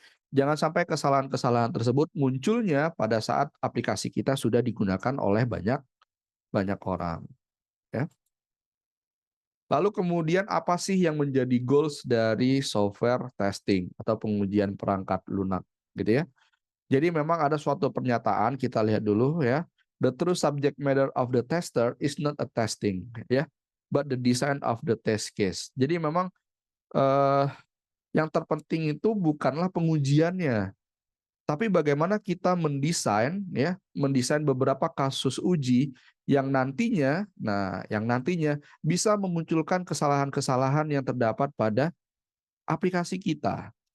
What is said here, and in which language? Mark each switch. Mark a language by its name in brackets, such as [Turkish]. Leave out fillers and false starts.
[Indonesian] Jangan sampai kesalahan-kesalahan tersebut munculnya pada saat aplikasi kita sudah digunakan oleh banyak banyak orang, ya. Lalu kemudian apa sih yang menjadi goals dari software testing atau pengujian perangkat lunak, gitu ya? Jadi memang ada suatu pernyataan, kita lihat dulu, ya. [English] The true subject matter of the tester is not a testing, ya, but the design of the test case. [Indonesian] Jadi memang eh, yang terpenting itu bukanlah pengujiannya, tapi bagaimana kita mendesain beberapa kasus uji yang nantinya bisa memunculkan kesalahan-kesalahan yang terdapat pada aplikasi kita.